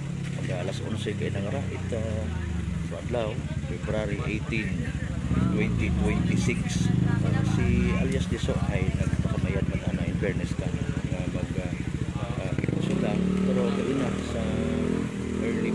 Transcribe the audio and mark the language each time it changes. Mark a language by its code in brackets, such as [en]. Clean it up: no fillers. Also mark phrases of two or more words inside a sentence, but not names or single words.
[akl] Pag alas 11 kay nangara ita adlaw February 18 2026. Si alias Diso ay nagpakamayan man ano, [en] in fairness [akl] ka nga mag sila, pero gayon na sa early